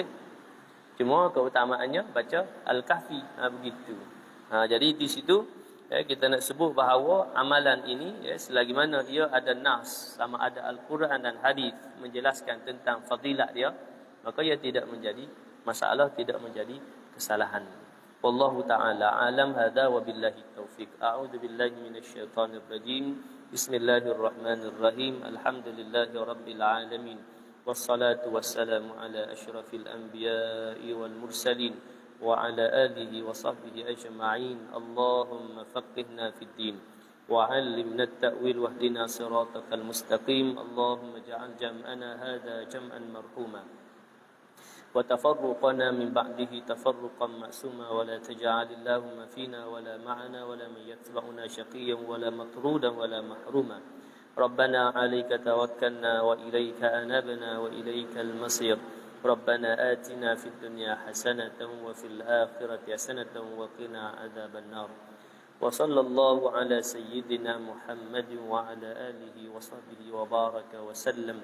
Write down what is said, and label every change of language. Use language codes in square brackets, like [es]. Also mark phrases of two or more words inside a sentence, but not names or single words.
[ms] Cuma keutamaannya baca Al-Kahfi, begitu. Jadi di situ kita nak sebut bahawa amalan ini, selagi mana ia ada nas, sama ada Al-Quran dan hadis menjelaskan tentang fadilat dia, maka ia tidak menjadi masalah, tidak menjadi kesalahan. [ar] والله تعالى أعلم. هذا وبالله التوفيق. أعوذ بالله من الشيطان الرجيم. بسم الله الرحمن الرحيم. الحمد لله رب العالمين. والصلاة والسلام على أشرف الأنبياء والمرسلين وعلى آله وصحبه أجمعين. اللهم فقهنا في الدين وعلمنا التأويل واهدنا الصراط المستقيم. اللهم اجعل جمعنا هذا جمعا مرحوما وتفرقنا من بعده تفرقا معصوما ولا تجعل اللهم فينا ولا معنا ولا من يتبعنا شقيا ولا مطرودا ولا محروما. ربنا عليك توكلنا وإليك أنبنا وإليك المصير. ربنا آتنا في الدنيا حسنة وفي الآخرة حسنة وقنا عذاب النار. وصلى الله على سيدنا محمد وعلى آله وصحبه وبارك وسلم.